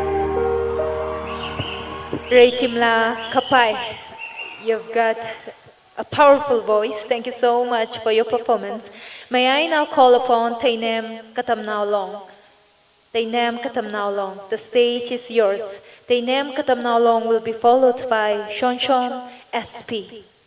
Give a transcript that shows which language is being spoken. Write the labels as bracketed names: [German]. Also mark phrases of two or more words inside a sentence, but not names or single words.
[English] Ray Timla Kapai, you've got a powerful voice. Thank you so much for your performance. May I now call upon Tainem Katamnao Long. Tainem Katamnao Long, the stage is yours. Tainem Katamnao Long will be followed by Shon Shon SP.